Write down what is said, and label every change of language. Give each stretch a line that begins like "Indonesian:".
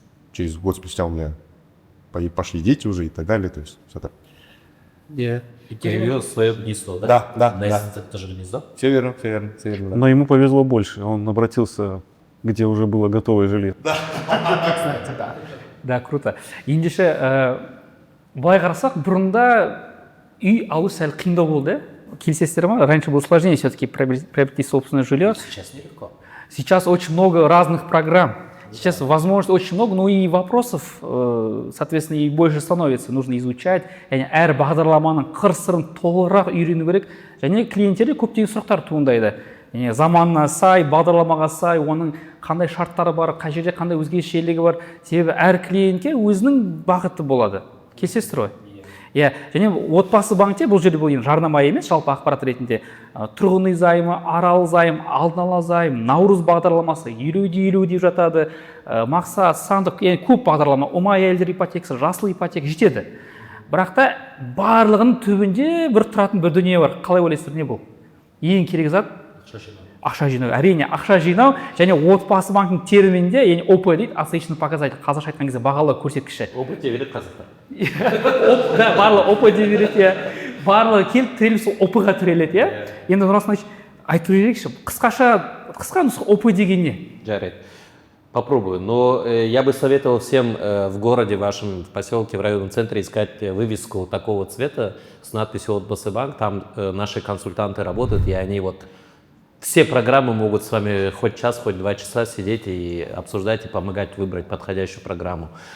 Russian: Через год спустя у меня пошли дети уже и так далее. То есть это... И перевел свое гнездо, да? Да. Это тоже гнездо? Все верно, да. Но ему повезло больше, он обратился, где уже было готовое жилье. Да, круто.
Kazakh: Ендеше, былай қарасақ, бұрында үй алу сәл қиындау болды. Келісесіздер ма?
Russian: Раньше было сложнее все-таки приобрести собственное жилье. Сейчас нелегко. Сейчас очень много разных программ. Сейчас возможностей очень много, но и вопросов, соответственно, и больше становится. Нужно изучать.
Kazakh: Яғни әр бағдарламаның қыр-сырын толығырақ үйрену керек. Және клиенттерде көптеген сұрақтар туындайды. Яғни заманына сай, бағдарламаға сай, оның қандай шарттары бар, қай жерде қандай өзгешелігі бар. Себебі әр клиентке өзінің бағыты болады. Келісесіздер ғой? Иә, және отбасы банкте бұл жерде бұл жарнама емес, жалпы ақпарат ретінде тұрғын үй займы, арал займ, алдын ала займ, наурыз бағдарламасы, 50-50 деп жатады, мақсат, сандық, яғни көп бағдарлама, ұмай әйелдер ипотекасы, жасыл ипотека жетеді. Бірақ та барлығының түбінде бір тұратын бір дүние бар. Қалай ойлайсыздар, не бұл? Ең керек зат ақша жинау. Әрине, ақша жинау және отбасы банкінің терминінде, яғни ОП дейді,
Russian: отличный показатель,
Kazakh: қазақша айтқан кезде бағалы көрсеткіші. ОП деп береді қазақтар. Да, барлығы ОП деп береді, барлығы келіп тіреліп сол ОП-ға тіреледі, енді онысын айтып берейікші, қысқа нұсқа ОП деген не? Жарайды.
Russian: Попробую. Но я бы советовал всем в городе вашем, в поселке, в районном центре искать вывеску такого цвета с надписью «Отбасы банк». Там наши консультанты работают, и они вот все программы могут с вами хоть час, хоть 2 часа сидеть и обсуждать, и помогать выбрать подходящую программу.